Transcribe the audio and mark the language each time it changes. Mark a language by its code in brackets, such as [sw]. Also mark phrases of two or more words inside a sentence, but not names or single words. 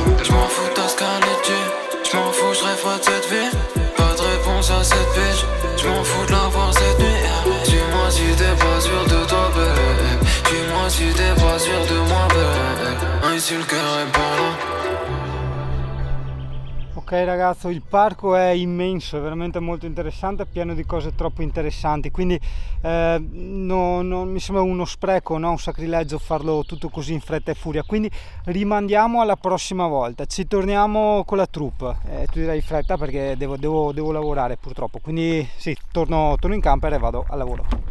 [fr] Je m'en fous de ta Scarlett, je m'en fous, je rêve pas de cette vie. Pas de réponse à cette bitch, je m'en fous de la voir cette nuit. Dis-moi si t'es pas sûr de toi, babe. Dis-moi si t'es pas sûr de moi, babe. Ici le cœur est pas là. [it] Ok ragazzo, il parco è immenso, è veramente molto interessante, pieno di cose troppo interessanti, quindi mi sembra uno spreco, no? Un sacrilegio farlo tutto così in fretta e furia, quindi rimandiamo alla prossima volta, ci torniamo con la troupe, tu direi fretta perché devo lavorare purtroppo, quindi sì, torno in camper e vado al lavoro.